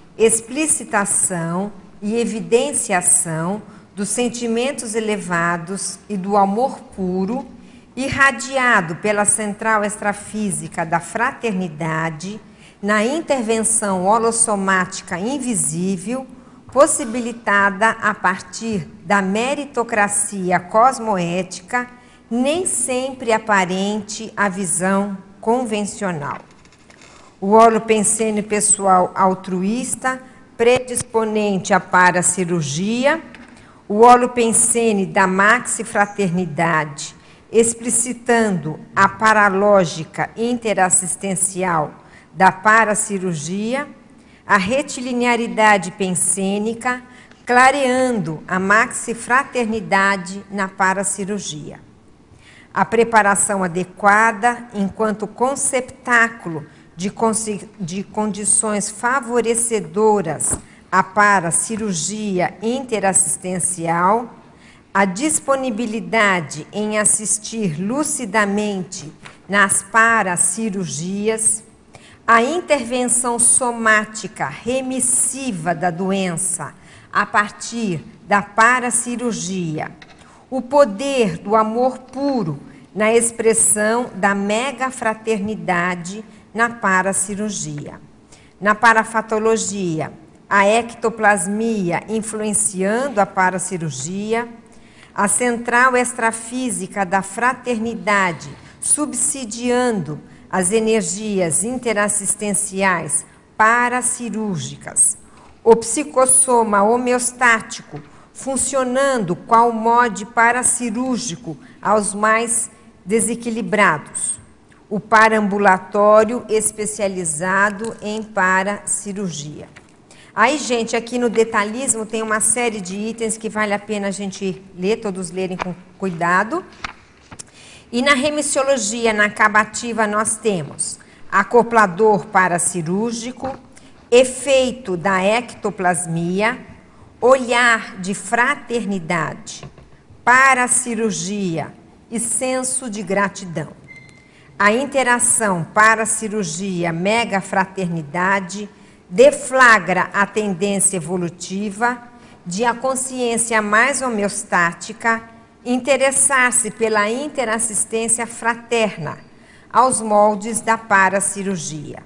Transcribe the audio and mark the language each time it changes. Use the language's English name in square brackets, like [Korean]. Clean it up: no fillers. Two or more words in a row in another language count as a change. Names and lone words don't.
[Portuguese] explicitação e evidenciação dos sentimentos elevados e do amor puro, irradiado pela central extrafísica da fraternidade, na intervenção holossomática invisível, possibilitada a partir da meritocracia cosmoética, nem sempre aparente à visão convencional. O holopensene pessoal altruísta, predisponente à paracirurgia, o holopensene da maxifraternidade, explicitando a paralógica interassistencial da paracirurgia, a retilinearidade pensênica, clareando a maxifraternidade na paracirurgia. A preparação adequada, enquanto conceptáculo de condições favorecedoras à paracirurgia interassistencial, a disponibilidade em assistir lucidamente nas paracirurgias, a intervenção somática remissiva da doença a partir da paracirurgia, o poder do amor puro na expressão da megafraternidade na paracirurgia. Na parafatologia, a ectoplasmia influenciando a paracirurgia, a central extrafísica da fraternidade subsidiando as energias interassistenciais paracirúrgicas, o psicossoma homeostático funcionando qual mode paracirúrgico aos mais desequilibrados, o paraambulatório especializado em paracirurgia. Aí, gente, aqui no detalhismo tem uma série de itens que vale a pena a gente ler, todos lerem com cuidado. E na remissiologia, na acabativa, nós temos acoplador paracirúrgico, efeito da ectoplasmia, olhar de fraternidade, paracirurgia e senso de gratidão. A interação paracirurgia megafraternidade deflagra a tendência evolutiva de a consciência mais homeostática interessar-se pela interassistência fraterna aos moldes da paracirurgia.